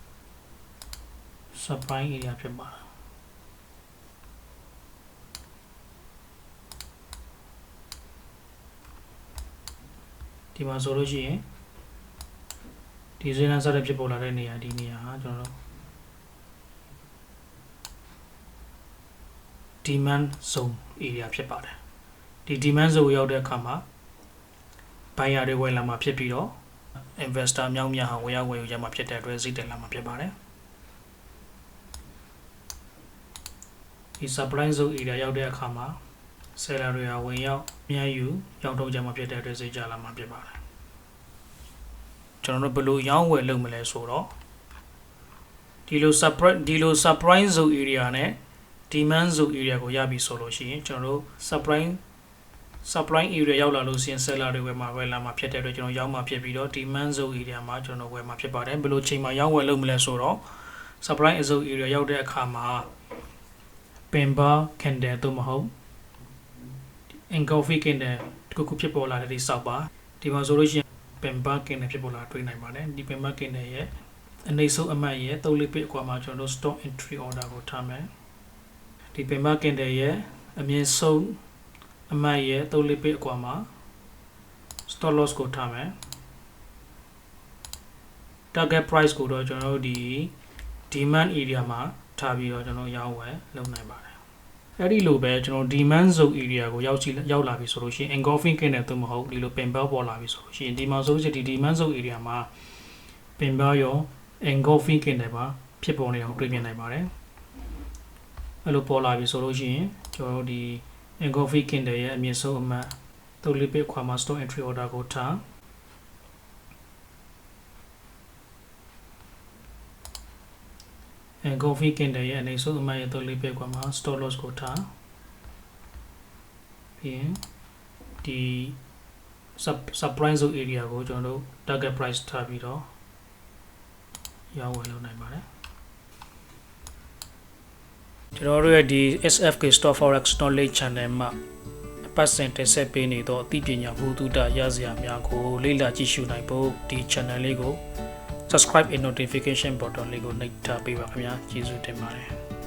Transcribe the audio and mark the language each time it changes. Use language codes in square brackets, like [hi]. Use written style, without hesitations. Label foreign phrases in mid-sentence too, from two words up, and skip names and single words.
[en] supply area [my] ဖြစ်ပါတယ်ဒီမှာဆိုလို့ရှိရင်ဒီဈေးနှုန်းစတဲ့ဖြစ်ပေါ်လာတဲ့နေရာဒီနေရာဟာကျွန်တော်တို့ [en] demand zone area [my] ဖြစ်ပါတယ်ဒီ [en] demand zone [my] ရောက်တဲ့အခါမှာ buyer တွေဝယ်လာမှာဖြစ်ပြီးတော့ investor အများကြီးဟာဝယ်ယူကြမှာဖြစ်တဲ့အတွက်ဈေးတက်လာမှာဖြစ်ပါတယ်ဒီ [en] supply zone area [my] ရောက်တဲ့အခါမှာ seller တွေဟာဝင်ရောက်အများယူရောက် တော့ကြမှာဖြစ်တဲ့အတွက်ဈေးကျလာမှာဖြစ်ပါတယ်ကျွန်တော်တို့ဘယ်လိုရောင်းဝယ်လုပ်မလဲဆိုတော့ဒီလို [en] supply zone area [my] နဲ့ [en] demand zone area [my] ကိုရပြီဆိုလို့ရှိရင်ကျွန်တော်တို့ supply area ရောက်လာလို့ရှိရင် seller တွေဝယ်လာမှာဖြစ်တဲ့အတွက်ကျွန်တော်ရောင်းမှာဖြစ်ပြီးတော့ [en] demand zone area [my] မှာကျွန်တော်ဝယ်မှာဖြစ်ပါတယ်ဘယ်လို ချိန်မှာရောင်းဝယ်လုပ်မလဲဆိုတော့ [en] supply zone area [my] ရောက်တဲ့အခါမှာ [en] pin bar candle [my] တို့မဟုတ် [en] engulfing candle [my] တခုခုဖြစ်ပေါ်လာတဲ့ဒီစောက်ပါဒီမှာဆိုလို့ရှိရင် [en] pin bar candle [my] ဖြစ်ပေါ်လာတွေ့နိုင်ပါတယ်ဒီ [en] pin bar candle [my] ရဲ့အနည်းဆုံးအမှတ်ရဲ့3-4 bit အကွာမှာကျွန်တော်တို့ [en] stop entry order [my] ကိုထားမယ်ဒီ [en] pin bar candle [my] ရဲ့အမြင့်ဆုံးအမှတ်ရဲ့3-4 bit အကွာမှာ [en] stop loss [my] ကိုထားမယ် [en] target price [my] ကိုတော့ကျွန်တော်တို့ဒီ [en] demand area [my] မှာထားပြီးတော့ကျွန်တော်ရောင်းဝယ်လုပ်နိုင်ပါတယ်အဲ့ဒီလိုပဲကျွန်တော် [en] demand zone area [my] ကိုရောက်လာပြီဆိုလို့ရှိရင် [en] engulfing candle [my] တို့မဟုတ်ဒီလို [en] pin bar [my] ပေါ်လာပြီဆိုလို့ရှိရင်ဒီမှာဆိုရင်ဒီ [en] demand zone area [my] မှာ [en] pin bar [my] ရော [en] engulfing candle [my] ပါဖြစ်ပေါ်နေတာကိုတွေ့မြင်နိုင်ပါတယ်အဲ့လိုပေါ်လာပြီဆိုလို့ရှိရင်ကျွန်တော်တို့ဒီ [en] engulfing candle [my] ရဲ့အမြင့်ဆုံးအမှတ်3-4 bit ခွာမှာ [en] stop entry order [my] ကိုထား [en] engulfing candle [my] ရဲ့အနည်းဆုံးအမှတ်ရဲ့3-4 bit ခွာမှာ [en] stop loss [my] ကိုထားပြီးရင်ဒီ [en] supply zone area [my] ကိုကျွန်တော်တို့ [en] target price [my] ထားပြီးတော့ရောင်းဝယ်လုပ်နိုင်ပါတယ် ကျွန်တော်တို့ရဲ့ဒီ SFK Stock Forex Knowledge Channel မှာအပတ်စဉ်တင်ဆက်ပေးနေသောအသိပညာဘုဒ္ဓရစရာများကိုလေ့လာကြည့်ရှုနိုင်ဖို့ဒီ channel လေးကို [en] subscribe and notification button [my] လေးကိုနှိပ်ထားပေးပါခင်ဗျာကျေးဇူးတင်ပါတယ်